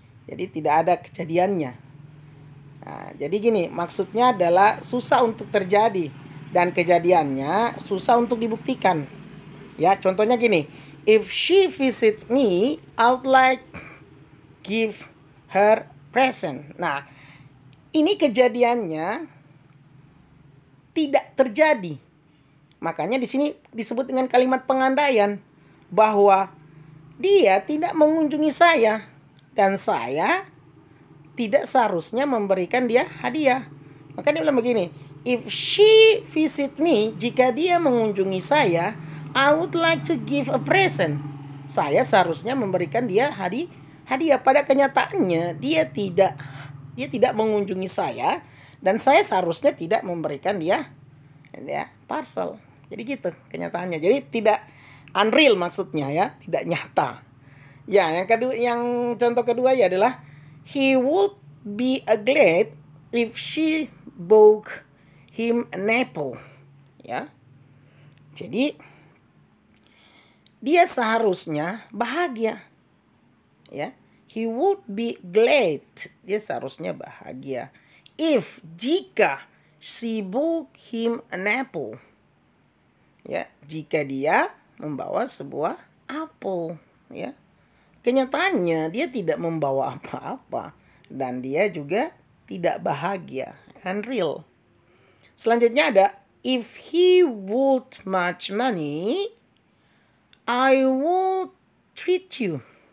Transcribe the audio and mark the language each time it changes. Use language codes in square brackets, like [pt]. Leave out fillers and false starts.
[id] Jadi tidak ada kejadiannya. Nah, jadi gini, maksudnya adalah susah untuk terjadi dan kejadiannya susah untuk dibuktikan. Ya, contohnya gini, [en] if she visits me, I would like give her present. [id] Nah, ini kejadiannya tidak terjadi. Makanya di sini disebut dengan kalimat pengandaian bahwa dia tidak mengunjungi saya dan saya tidak seharusnya memberikan dia hadiah. Maka dia bilang begini, [en] if she visit me, [id] jika dia mengunjungi saya, [en] I would like to give a present. [id] Saya seharusnya memberikan dia hadiah. Pada kenyataannya dia tidak mengunjungi saya dan saya seharusnya tidak memberikan dia parcel. Jadi gitu kenyataannya. Jadi tidak unreal maksudnya, ya, tidak nyata. Ya, yang contoh kedua ya adalah [en] he would be glad if she bought him an apple. Ya. [id] Jadi dia seharusnya bahagia. Ya. [en] He would be glad. [id] Dia seharusnya bahagia jika [en] she bought him an apple. [id] Ya, jika dia membawa sebuah apel, ya. Kenyataannya dia tidak membawa apa-apa dan dia juga tidak bahagia, unreal. Selanjutnya ada [en] if he would much money, I would treat you.